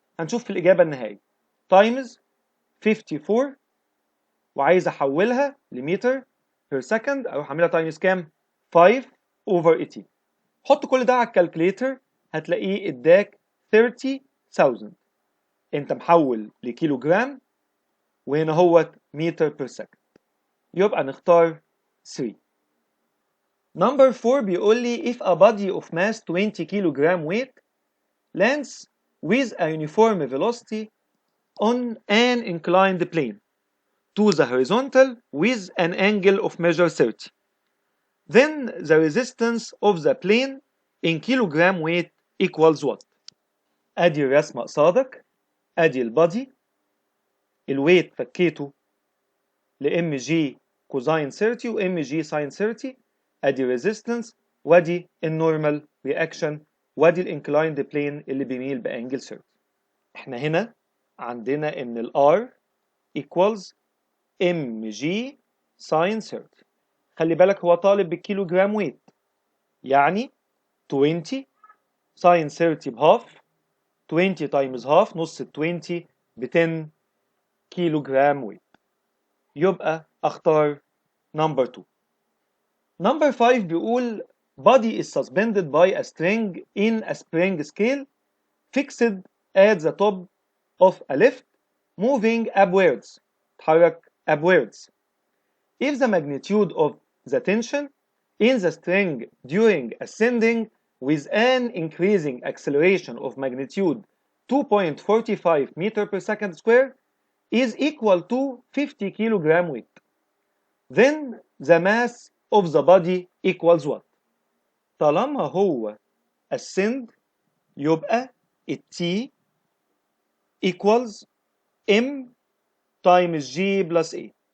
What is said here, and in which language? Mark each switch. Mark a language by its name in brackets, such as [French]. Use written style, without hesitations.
[Arabic] هنشوف في الإجابة النهائية. تايمز 54، وعايز أحولها لمتر بير سكند، أروح أعملها تايمز كام؟ 5 over 80. حط كل ده على الكالكليتر هتلاقيه اداك 30,000. أنت محول لكيلو جرام، وهنا هو متر بير سكند. يبقى نختار 3. [English] Number 4 بيقول لي if a body of mass 20 kilogram weight lands with a uniform velocity on an inclined plane to the horizontal with an angle of measure 30, then the resistance of the plane in kilogram weight equals what؟ [Arabic] ادي الرسمة قصادك، ادي البادي، الويت فكيته لام جي كوزاين 30 وام جي ساين 30، ادي resistance، وادي النورمال رياكشن، وادي الانكلايند بلين اللي بيميل بانجل 30. احنا هنا عندنا ان الار equals mg sin 30. خلي بالك هو طالب بالكيلو جرام ويت، يعني 20 sin 30 بهاف، 20 times half نص ال 20 ب 10 كيلو جرام ويت. يبقى اختار number 2. [English] Number 5 بيقول body is suspended by a string in a spring scale fixed at the top of a lift moving upwards. [Arabic] تحرك upwards. [English] If the magnitude of the tension in the string during ascending with an increasing acceleration of magnitude 2.45 meter per second square is equal to 50 kilogram weight, then the mass of the body equals what؟ [Arabic] طالما هو ascend يبقى T equals M times G plus A.